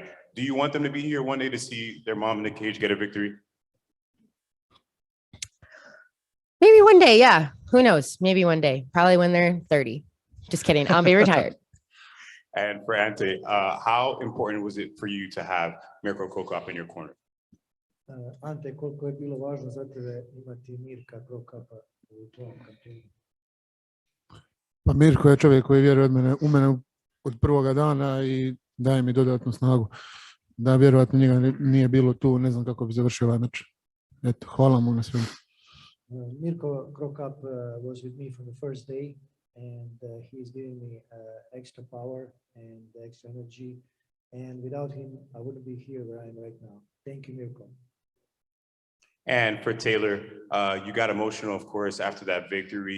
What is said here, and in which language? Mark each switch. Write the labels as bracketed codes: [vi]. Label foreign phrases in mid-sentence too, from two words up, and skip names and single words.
[en] Do you want them to be here one day to see their mom in the cage get a victory? Maybe one day, yeah. Who knows? Maybe one day. Probably when they're 30. Just kidding. I'll be retired. And for Ante, how important was it for you to have Mirko Krokop in your corner? [hr] Ante, koliko je bilo važno za tebe imati Mirka Krokapa u tvom kantinu? Pa Mirko je čovjek koji vjeruje u mene od prvoga dana i daje mi dodatnu snagu. Da vjerovatno njega nije bilo tu, ne znam kako bi završio ovaj meč. Eto, hvala mu na svemu. [en] Mirko Krokop was with me from the first day, and he's giving me extra power and extra energy. And without him, I wouldn't be here where I am right now. Thank you, Mirko. And for Taylor, you got emotional, of course, after that victory.